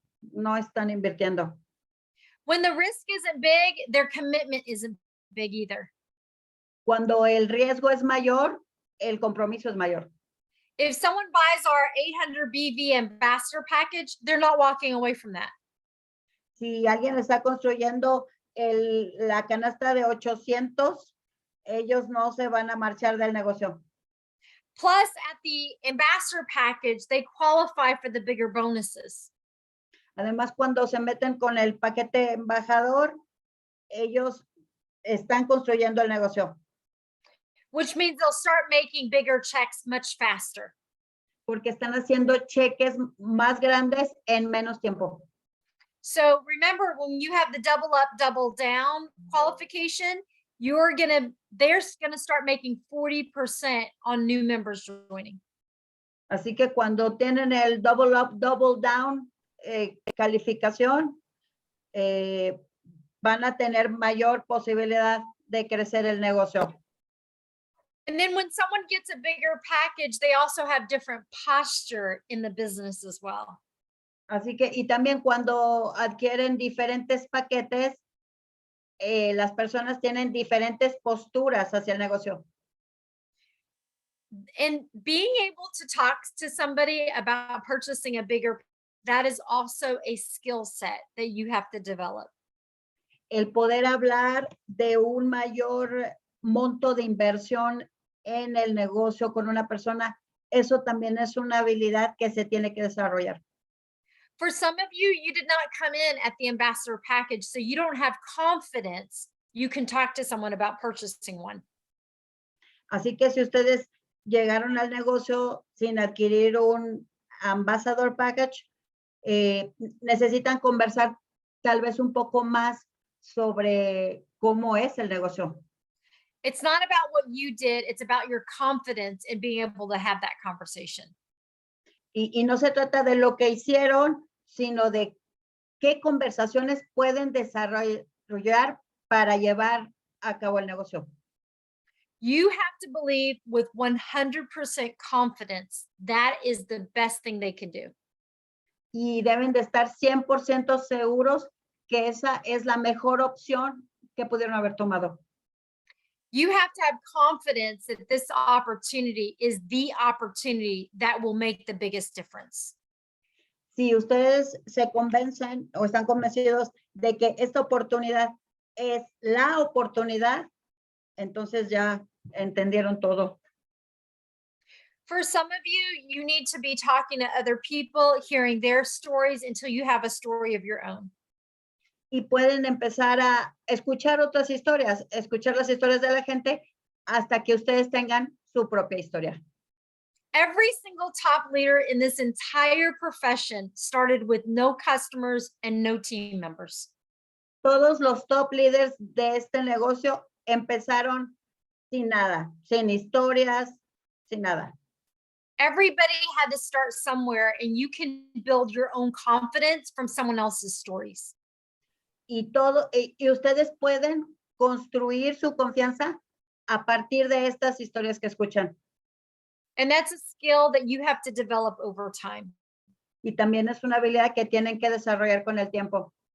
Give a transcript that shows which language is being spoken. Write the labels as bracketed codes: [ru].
[es] No están invirtiendo. [en] When the risk isn't big, their commitment isn't big either. [es] Cuando el riesgo es mayor, el compromiso es mayor. [en] If someone buys our 800 BV ambassador package, they're not walking away from that. [es] Si alguien está construyendo la canasta de 800, ellos no se van a marchar del negocio. [en] Plus, at the ambassador package, they qualify for the bigger bonuses. [es] Además, cuando se meten con el paquete embajador, ellos están construyendo el negocio. [en] Which means they'll start making bigger checks much faster. [es] Porque están haciendo cheques más grandes en menos tiempo. [en] So remember, when you have the double up, double down qualification, they're gonna start making 40% on new members joining. [es] Así que cuando tienen el double up, double down calificación, van a tener mayor posibilidad de crecer el negocio. [en] And then when someone gets a bigger package, they also have different posture in the business as well. [es] Así que, y también cuando adquieren diferentes paquetes, las personas tienen diferentes posturas hacia el negocio. [en] And being able to talk to somebody about purchasing a bigger, that is also a skill set that you have to develop. [es] El poder hablar de un mayor monto de inversión en el negocio con una persona, eso también es una habilidad que se tiene que desarrollar. [en] For some of you, you did not come in at the ambassador package, so you don't have confidence you can talk to someone about purchasing one. [es] Así que si ustedes llegaron al negocio sin adquirir un ambassador package, necesitan conversar tal vez un poco más sobre cómo es el negocio. [en] It's not about what you did, it's about your confidence in being able to have that conversation. [es] Y no se trata de lo que hicieron, sino de qué conversaciones pueden desarrollar para llevar a cabo el negocio. [en] You have to believe with 100% confidence that is the best thing they can do. [es] Y deben de estar 100% seguros que esa es la mejor opción que pudieron haber tomado. [en] You have to have confidence that this opportunity is the opportunity that will make the biggest difference. [es] Si ustedes se convencen o están convencidos de que esta oportunidad es la oportunidad, entonces ya entendieron todo. [en] For some of you, you need to be talking to other people, hearing their stories until you have a story of your own. [es] Y pueden empezar a escuchar otras historias, escuchar las historias de la gente hasta que ustedes tengan su propia historia. [en] Every single top leader in this entire profession started with no customers and no team members. [es] Todos los top leaders de este negocio empezaron sin nada, sin historias, sin nada. [en] Everybody had to start somewhere, and you can build your own confidence from someone else's stories. [es] Y ustedes pueden construir su confianza a partir de estas historias que escuchan. [en] And that's a skill that you have to develop over time. [es] y también es una habilidad que tienen que desarrollar con el tiempo.